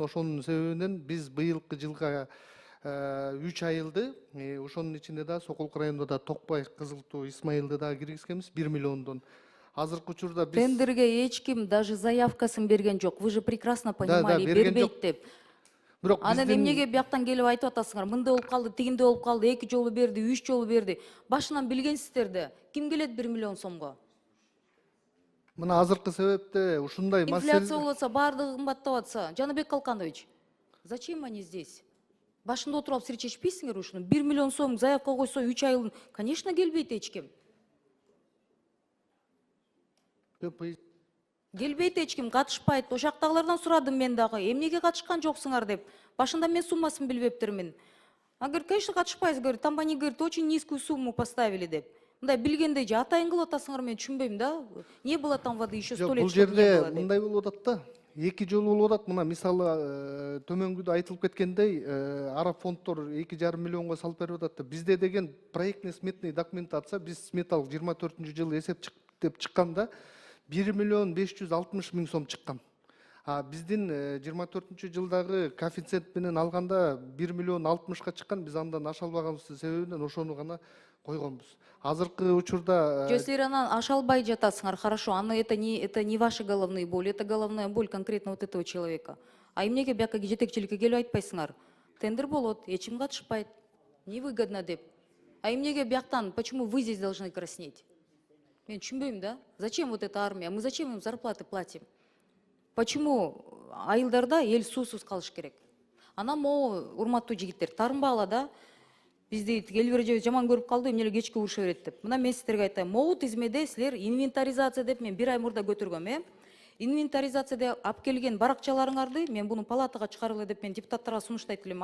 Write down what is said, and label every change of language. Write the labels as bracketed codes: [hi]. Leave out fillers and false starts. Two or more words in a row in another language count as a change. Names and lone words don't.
[ky] Ошонун себебинен биз быйылкы жылга 3 айылды, ошонун ичинде да Сокулук районунда да Токпой, Кызыл Тоо, Исмаилды да киргизгенбиз 1 миллиондон. Азыркы учурда биз Тендерге эч ким даже заявкасын берген жок. [ru] Вы же прекрасно понимали, [ky] бербейт деп. бирок Анан эмнеге бияктан келип айтып атасыңар? Мындай болуп калды, тигинде болуп калды, 2 жолу берди, 3 жолу берди. Башынан билгенсиздер да. Ким келет 1 миллион сомго? мына азыркы себепте ушундай Инфляция болуп атса, баардыгы кымбаттап атса, Жаныбек Калканович, [ru] зачем они здесь? [ky] Башында отуруп алып сир чечпейсиңер ушуну. 1 миллион сом заявка койсо 3 айылын, конечно, келбейт эч ким. Келбейт эч ким, катышпайт. Ошактагылардан сурадым мен дагы. Эмнеге катышкан жоксуңар деп. Башында мен суммасын билбептермин. [ru] А говорит, конечно, катышпайсыз, говорит, там они, говорит, очень низкую сумму поставили деп. [ky] Мындай билгендей же атайын кылып атасыңар, мен түшүнбөйм да. [ru] Не было там воды еще 100 лет, [ky] бул [ru] чтобы не [ky] жерде [ru] было [ky] деп. мындай болуп атат да. 2 жолу болуп атат. Мына мисалы төмөнгүдө айтылып кеткендей, араб фонддор 2,5 миллионго салып берип атат. Бизде деген [ru] проектный сметный документация, [ky] биз сметалык 24-жылы эсептеп чыкканда 1 миллион 560 миң сом чыккан. Биздин 24-жылдагы коэффициент менен алганда 1 миллион 60ка чыккан. Биз андан аша албаганыбыздын себебинен ошону гана койгонбуз. Азыркы учурда Силер анан аша албай жатасыңар, [ru] хорошо, это не ваши головные боли, это головная боль конкретно вот этого человека. [ky] А эмнеге бияка жетекчиликке келип айтпайсыңар? Тендер болот, эч ким катышпайт, невыгодно деп. А эмнеге бияктан, [ru] почему вы здесь должны краснеть? [ky] Мен түшүнбөйм да. [ru] Зачем вот эта армия? Мы зачем им зарплаты платим? Почему айылдарда эл суусуз калыш керек? [ky] Анан могу урматтуу жигиттер, таарынбагыла да. Бизди Эльвира же жаман көрүп калды, эмне эле кечке уруша берет деп. Мына мен сиздерге айтайын, могу тизмеде силер инвентаризация деп мен 1 ай мурда көтөргөм, инвентаризацияда алып келген баракчаларыңарды мен буну палатага чыгаргыла деп мен депутаттарга сунуштайт элем.